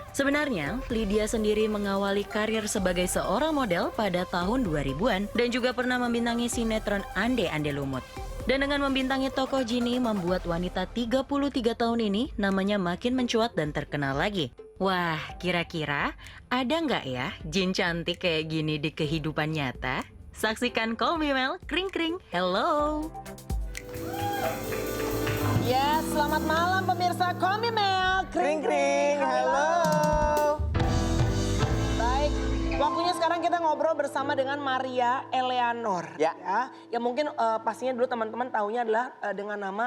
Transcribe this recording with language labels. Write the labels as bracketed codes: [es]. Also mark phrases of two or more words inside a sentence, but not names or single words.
[id] Sebenarnya, Lydia sendiri mengawali karir sebagai seorang model pada tahun 2000-an dan juga pernah membintangi sinetron Ande Ande Lumut. Dan dengan membintangi tokoh Genie membuat wanita 33 tahun ini namanya makin mencuat dan terkenal lagi. Wah, kira-kira ada nggak ya jin cantik kayak gini di kehidupan nyata? Saksikan Call Me Mel, kring kring, hello! Ya, selamat malam pemirsa Call Me Mel, Kring kring, halo. Baik, waktunya sekarang kita ngobrol bersama dengan Maria Eleanor. Ya. Yang mungkin pastinya dulu teman-teman taunya adalah dengan nama